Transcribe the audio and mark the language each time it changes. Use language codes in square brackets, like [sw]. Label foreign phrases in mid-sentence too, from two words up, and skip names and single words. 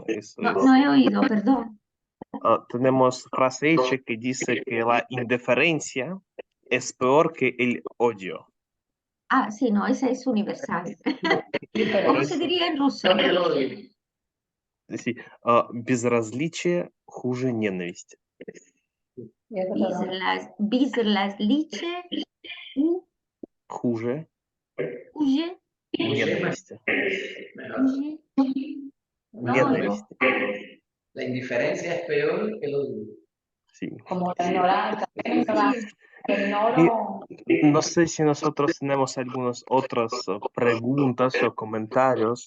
[es] No he oído, perdón. tenemos frase hecha que dice que la indiferencia es peor que el odio. Ah, sí, no, esa es universal. Por ¿Cómo se eso, diría en ruso? sí, [ru] безразличие хуже ненависти. Безразличие Хуже [es] huye, [ru] ненависти. [es] huye. No oigo. [ru] Ненависти. [es] La indiferencia es peor que el odio. Sí. Como la ignorancia, Sí, que ignoro. No sé si nosotros tenemos algunas otras preguntas o comentarios.